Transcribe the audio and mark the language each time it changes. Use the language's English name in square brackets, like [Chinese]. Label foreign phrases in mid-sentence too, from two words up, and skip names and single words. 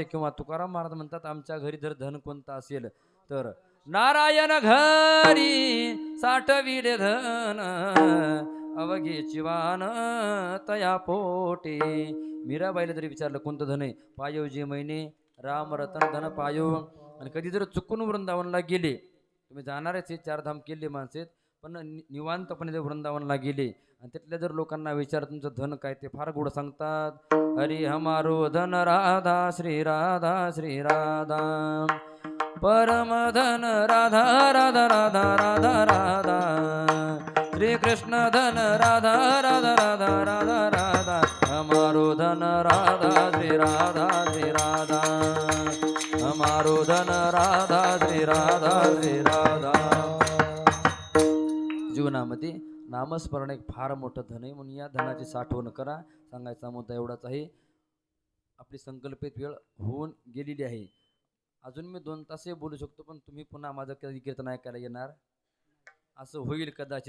[Marathi] किंवा तुकाराम महाराज म्हणतात आमच्या घरी जर धन कोणतं असेल तर नारायण घरी साठविले धन, अवघे चिवान तया पोटे. मीराबाईला जरी विचारलं कोणतं धन आहे, [Hindi] पायो जे महिने राम रतन धन पायो. [Marathi] आणि कधी जर चुकून वृंदावनला गेले, तुम्ही जाणारच हे 4 धाम केले माणसे, पण निवांतपणे जर वृंदावनला गेले आणि तिथल्या जर लोकांना विचार तुमचं धन काय, ते फार गोड सांगतात. [Hindi] हरी हमारो धन राधा श्री राधा श्री राधा, परम धन राधा राधा राधा राधा राधा, श्री कृष्ण धन राधा राधा राधा राधा राधा, हमारो धन राधा श्री राधा श्री राधा, हमारो धन राधा श्री राधा श्री राधा. [Marathi] जीवनामध्ये नामस्मरण एक फार मोठं धन आहे, म्हणून या धनाची साठवण करा. सांगायचा मुद्दा एवढाच आहे. आपली संकल्पित वेळ होऊन गेलेली आहे. अजून मी 2 तासही बोलू शकतो, पण तुम्ही पुन्हा माझं कधी कीर्तन ऐकायला येणार असं होईल कदाचित.